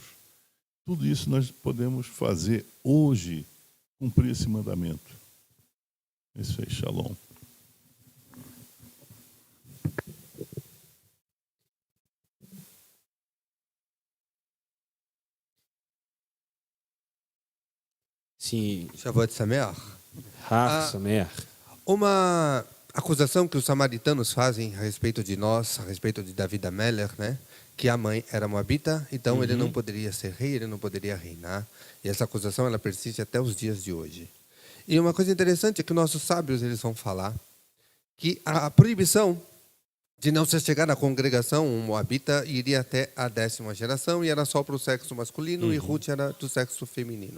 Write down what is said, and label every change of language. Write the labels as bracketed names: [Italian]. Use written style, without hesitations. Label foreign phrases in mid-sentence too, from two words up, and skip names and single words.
[Portuguese] Tudo isso nós podemos fazer hoje, cumprir esse mandamento. Isso aí, Shalom. Sim. [Hebrew] שבועות שמח. [Portuguese] Sameach. Uma acusação que os samaritanos fazem a respeito de nós, a respeito de David Amelech, né? Que a mãe era moabita, então ele não poderia ser rei, ele não poderia reinar. E essa acusação ela persiste até os dias de hoje. E uma coisa interessante é que nossos sábios eles vão falar que a proibição de não se chegar na congregação, um moabita iria até a 10ª geração e era só para o sexo masculino e Ruth era do sexo feminino.